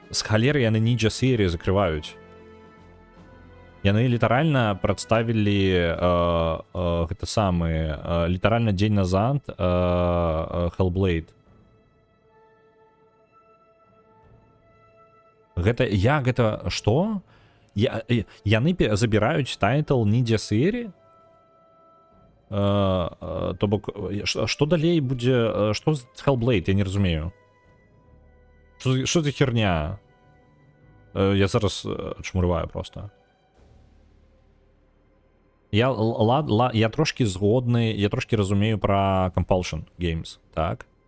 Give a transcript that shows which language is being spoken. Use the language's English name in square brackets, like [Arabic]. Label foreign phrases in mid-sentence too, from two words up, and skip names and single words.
[Belarusian] З халеры яны Ninja серии закрываюць. Яны літаральна прадставілі гэта самы літаральна дзень назад Hellblade. Гэта як гэта што? Яны забіраюць тайтл Ninja серии? То бок што далей будзе, што з Hellblade, я не разумею. Што за херня? Я зараз чмурваю просто. Я трошки згодны, я трошки разумею про Compulsion Games, так?